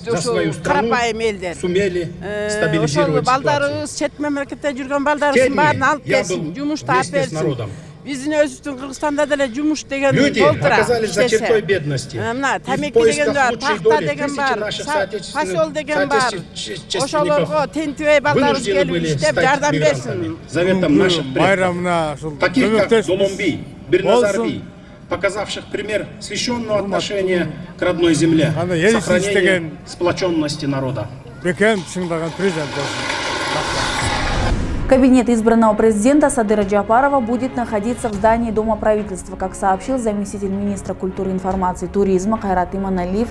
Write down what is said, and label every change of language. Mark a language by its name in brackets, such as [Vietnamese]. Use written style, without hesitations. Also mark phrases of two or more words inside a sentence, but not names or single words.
[Kyrgyz] Бүт карапайым элдер ошол балдарыбыз чет мамлекетте жүргөн балдарыбыздын баарын алып келсин, жумуш таап берсин. Биздин өзүбүздүн Кыргызстанда деле жумуш деген толтура иштесе. Мына тамеки деген бар, такта деген бар, фасол деген бар. Ошолорго тентибей балдарыбыз келип иштеп жардам берсин. [Russian] Заветом наших предков, таких как Доломби, Бирназарби, показавших пример священного отношения к родной земле, сохранения сплоченности народа. Кабинет избранного президента Садыра Джапарова будет находиться в здании Дома правительства, как сообщил заместитель министра культуры, информации и туризма Кайрат Иманалиев.